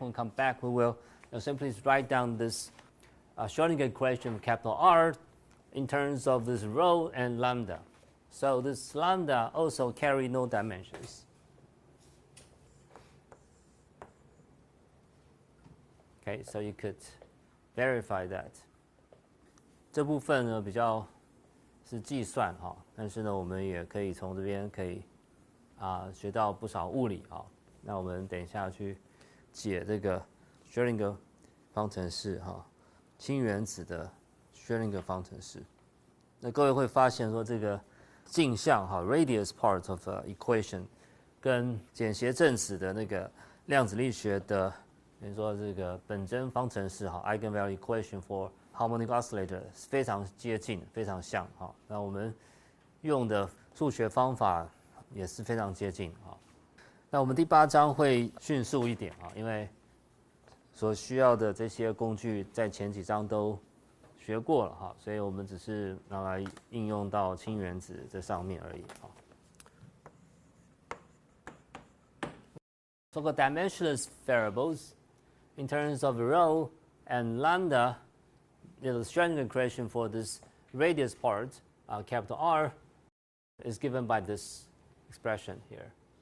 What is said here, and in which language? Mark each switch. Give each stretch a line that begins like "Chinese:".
English: When we come back, we will simply write down this Schrödinger equation for capital R in terms of this rho and lambda. So this lambda also carry no dimensions. Okay, so you could verify that.
Chinese: 这部分呢比较是计算哈，但是呢我们也可以从这边可以学到不少物理啊。那我们等一下去解这个 Schrödinger 方程式哈，氢原子的 Schrödinger 方程式。那各位会发现说这个镜像哈
English: radius part of equation
Chinese: 跟简谐正子的那个量子力学的比如说这个本征方程式哈
English: eigenvalue equation for harmonic oscillator
Chinese: 非常接近，非常像哈。那我们用的数学方法也是非常接近哈。那我们第8章会迅速一点啊，因为所需要的这些工具在前几章都学过了哈，所以我们只是拿来应用到氢原子这上面而已哈。
English: So the dimensionless variables in terms of rho and lambda, the Schrödinger equation for this radius part, capital R, is given by this expression here.